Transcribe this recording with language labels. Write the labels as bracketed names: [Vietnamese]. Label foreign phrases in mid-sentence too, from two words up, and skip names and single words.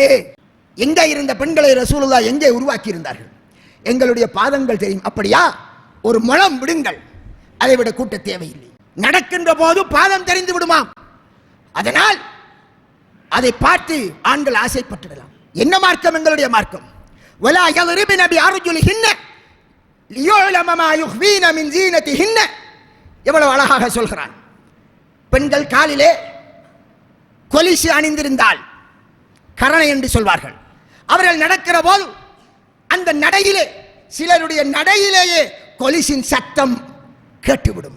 [Tamil] எங்கே இருந்த பெண்களை ரசூலுல்லாஹ் எங்கே உருவாக்கி இருந்தார்கள்? எங்களுடைய பாதங்கள் தெரியும். அப்படியா? ஒரு முழம் விடுங்கள், அதை விட கூட்ட தேவையில்லை. நடக்கின்ற போது பாதம் தெரிந்து விடுமாம். அதனால் அதை பார்த்து ஆண்கள் ஆசைப்பட்டுடலாம். என்ன மார்க்கம்? எங்களுடைய மார்க்கம். [Arabic] ولا يضربن بأرجلهن ليعلم ما يخفين من زينتهن. [Tamil] எவ்வளவு அழகாக சொல்கிறான். பெண்கள் காலிலே கொலுசு அணிந்திருந்தால் கரணை என்று சொல்வார்கள். அவர்கள் நடக்கிற போது அந்த நடையிலே, சிலருடைய நடையிலேயே கொலுசின் சத்தம் கேட்டுவிடும்.